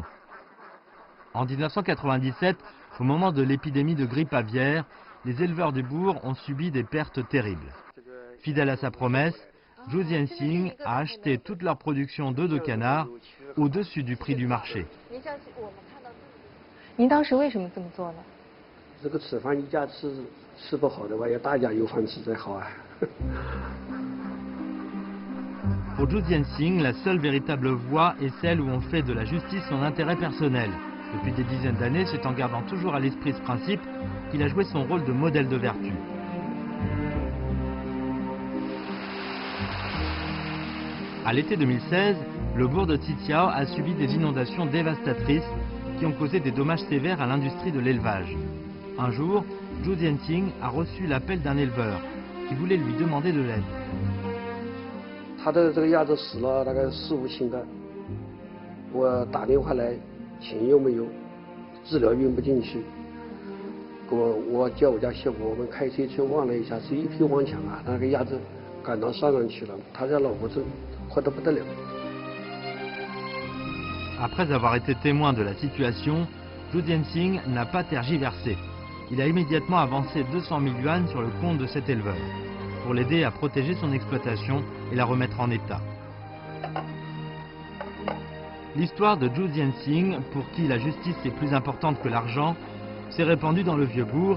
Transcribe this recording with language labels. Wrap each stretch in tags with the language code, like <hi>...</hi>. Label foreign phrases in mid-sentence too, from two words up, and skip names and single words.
<fr>En 1997, au moment de l'épidémie de grippe aviaire, les éleveurs du bourg ont subi des pertes terribles. Fidèle à sa promesse, Zhu Jianxing a acheté toute leur production d'œufs de canard au-dessus du prix du marché.</fr> <zh>您当时为什么这么做呢？这个吃饭一家吃不好的话，要大家有饭吃才好啊。</zh> <fr>Pour Zhu Jianxing, la seule véritable voie est celle où on fait de la justice son intérêt personnel. Depuis des dizaines d'années, c'est en gardant toujours à l'esprit ce principe qu'il a joué son rôle de modèle de vertu. À l'été 2016, le bourg de Xiqiao a subi des inondations dévastatrices qui ont causé des dommages sévères à l'industrie de l'élevage. Un jour, Zhu Jianxing a reçu l'appel d'un éleveur qui voulait lui demander de l'aide.</fr> <zh>他的这个鸭子死了大概4、5斤的，我打电话来，钱又没有，治疗运不进去。我叫我家媳妇，我们开车去望了一下，是一匹黄墙啊，那个鸭子赶到山上去了，他家老婆子活得不得了。</zh> <fr>Après avoir été témoin de la situation, Zhu Jianxing n'a pas tergiversé. Il a immédiatement avancé 200 000 yuan sur le compte de cet éleveur, pour l'aider à protéger son exploitation et la remettre en état. L'histoire de Zhu Jianxing, pour qui la justice est plus importante que l'argent, s'est répandue dans le Vieux-Bourg.</fr>